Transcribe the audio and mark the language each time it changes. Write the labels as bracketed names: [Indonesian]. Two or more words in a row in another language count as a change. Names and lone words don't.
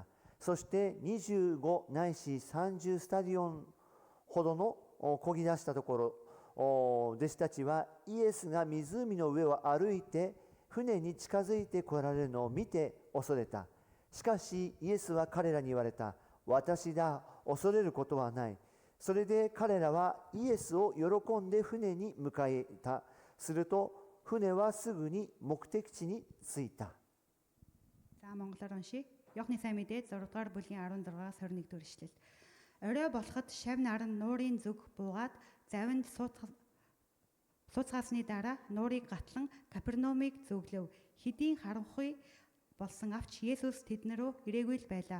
[Japanese] そして25ないし30スタディオンほどの漕ぎ出したところ、弟子たちはイエスが湖の上を歩いて船に近づいて来られるのを見て恐れた。しかしイエスは彼らに言われた。私だ、恐れることはない。それで彼らはイエスを喜んで船に向かえた。すると船はすぐに目的地に着いた。 [Mongolian] Монголоор уншия. Иохны сайн мэдээ 6-р бүлгийн 16-аас 21-р ишлэл. Орой болоход шавь наран нуурын зүг буугаад завинд сууцгаасны дараа нуурыг гатлан Капернаумыг зөвлөв. Хэдийн харанхуй болсон авч Есүс тэднэрөө ирээгүй л байлаа.